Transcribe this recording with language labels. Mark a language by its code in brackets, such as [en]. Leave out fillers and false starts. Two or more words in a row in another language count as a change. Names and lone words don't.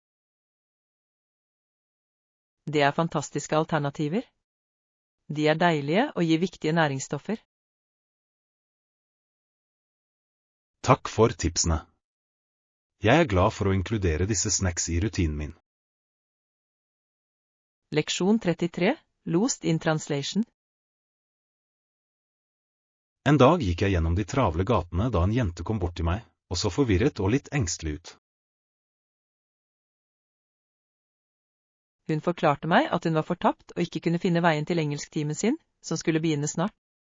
[no] Det er fantastiske alternativer. De er deilige og gir viktige næringsstoffer. Takk for tipsene. Jeg er glad for å inkludere disse snacks i rutinen min. Leksjon 33. [en] Lost in translation. [no] En dag gikk jeg gjennom de travle gatene da en jente kom bort til meg, og så forvirret og litt engstelig ut. Hun forklarte meg at hun var fortapt og ikke kunne finne veien til engelsktimen sin, som skulle begynne snart.